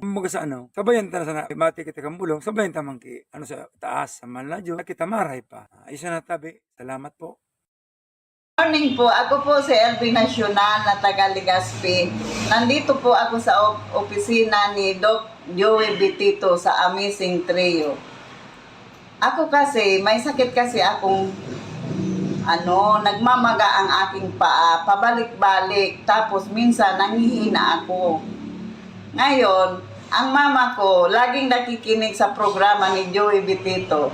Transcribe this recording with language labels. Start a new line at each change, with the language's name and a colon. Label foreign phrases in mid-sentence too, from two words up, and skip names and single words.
Bikol: Mga sa sabayan ta na sana, mati kita kang bulong, sabayan ta man ki, sa taas, sa manladyo, kita maray pa. Isa na tabi. Salamat po.
Filipino: Morning po, ako po si Elvin Nacional na taga Legazpi. Nandito po ako sa opisina ni Doc Joey Bitito sa Amazing Trio. Ako kasi, may sakit kasi akong nagmamaga ang aking paa, pabalik-balik, tapos minsan nanghihina ako. Ngayon, ang mama ko, laging nakikinig sa programa ni Joey Bitito.